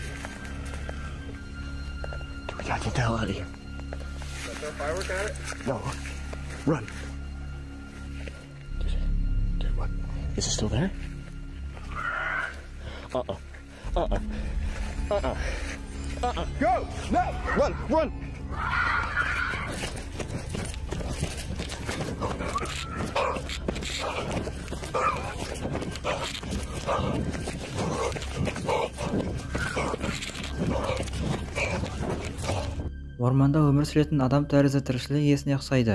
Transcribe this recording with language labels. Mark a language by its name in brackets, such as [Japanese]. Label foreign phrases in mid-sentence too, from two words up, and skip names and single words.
[English] Dude, we gotta get the hell out of here. Go throw a firework at it? No. Run. Dude, what? Is it still there? Uh-uh. Uh-uh. Uh-uh. Uh-uh. Go! No! Run! Run! [Kazakh] Орманда өмір сүретін адам тәрізді тіршілік иесіне ұқсайды.